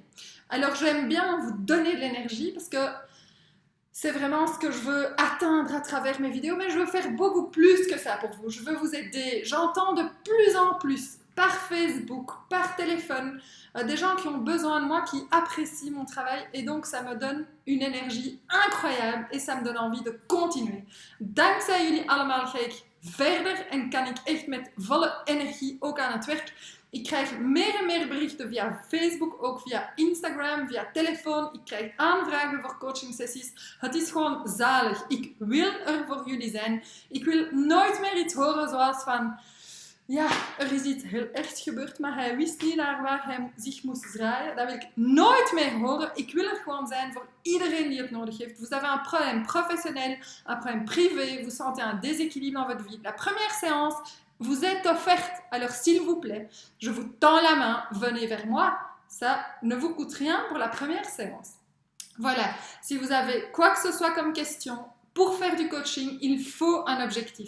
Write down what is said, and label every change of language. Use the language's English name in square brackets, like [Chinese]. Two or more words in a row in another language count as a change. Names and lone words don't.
[French] Alors j'aime bien vous donner de l'énergie parce que c'est vraiment ce que je veux atteindre à travers mes vidéos, mais je veux faire beaucoup plus que ça pour vous. Je veux vous aider. J'entends de plus en plus par Facebook, par téléphone, des gens qui ont besoin de moi, qui apprécient mon travail et donc ça me donne une énergie incroyable et ça me donne envie de continuer. [Dutch] Dankzij jullie allemaal ga ik verder en kan ik echt met volle energie ook aan het werk. Ik krijg meer en meer berichten via Facebook, ook via Instagram, via telefoon. Ik krijg aanvragen voor coachingsessies. Het is gewoon zalig. Ik wil er voor jullie zijn. Ik wil nooit meer iets horen zoals van... Ja, er is iets heel ergs gebeurd, maar hij wist niet naar waar hij zich moest draaien. Dat wil ik nooit meer horen. Ik wil er gewoon zijn voor iedereen die het nodig heeft. [French] Vous avez un problème professionnel, un problème privé, vous sentez un déséquilibre dans votre vie. La première séance vous est offerte. Alors s'il vous plaît, je vous tends la main, venez vers moi. Ça ne vous coûte rien pour la première séance. Voilà, si vous avez quoi que ce soit comme question, pour faire du coaching, il faut un objectif.